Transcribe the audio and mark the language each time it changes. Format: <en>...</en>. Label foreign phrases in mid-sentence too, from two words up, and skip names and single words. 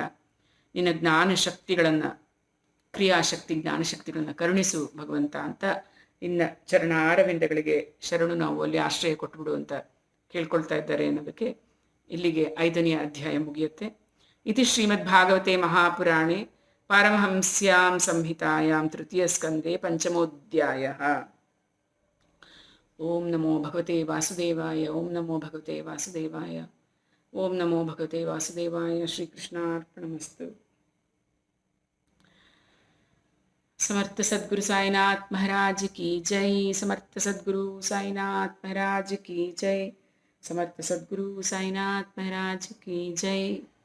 <kn>ನಿನ್ನ ಜ್ಞಾನಶಕ್ತಿಗಳನ್ನು, ಕ್ರಿಯಾಶಕ್ತಿ ಜ್ಞಾನಶಕ್ತಿಗಳನ್ನು ಕರುಣಿಸು ಭಗವಂತ ಅಂತ ನಿನ್ನ ಚರಣಾರವಿಂದಗಳಿಗೆ ಶರಣು ನಾವು ಅಲ್ಲಿ ಆಶ್ರಯ ಕೊಟ್ಬಿಡು ಅಂತ ಕೇಳ್ಕೊಳ್ತಾ ಇದ್ದಾರೆ ಅನ್ನೋದಕ್ಕೆ ಇಲ್ಲಿಗೆ 5ನೇ ಅಧ್ಯಾಯ ಮುಗಿಯುತ್ತೆ.</kn> <sa>ಇತಿ ಶ್ರೀಮದ್ಭಾಗವತೆ ಮಹಾಪುರಾಣೆ ಪಾರಮಹಂಸ್ಯಾಂ ಸಂಹಿತಾಯಾಂ ತೃತೀಯ ಸ್ಕಂದೆ ಪಂಚಮೋಧ್ಯಾಯಃ. ಓಂ ನಮೋ ಭಗವತೆ ವಾಸುದೇವಾಯ. ಓಂ ನಮೋ ಭಗವತೆ ವಾಸುದೇವಾಯ. ಓಂ ನಮೋ ಭಗವತೆ ವಾಸುದೇವಾಯ. ಶ್ರೀಕೃಷ್ಣಾರ್ಪಣಮಸ್ತು.</sa> <hi>समर्थ सद्गुरु साईनाथ महाराज की जय. समर्थ सद्गुरु साईनाथ महाराज की जय. समर्थ सद्गुरु साईनाथ महाराज की जय.</hi>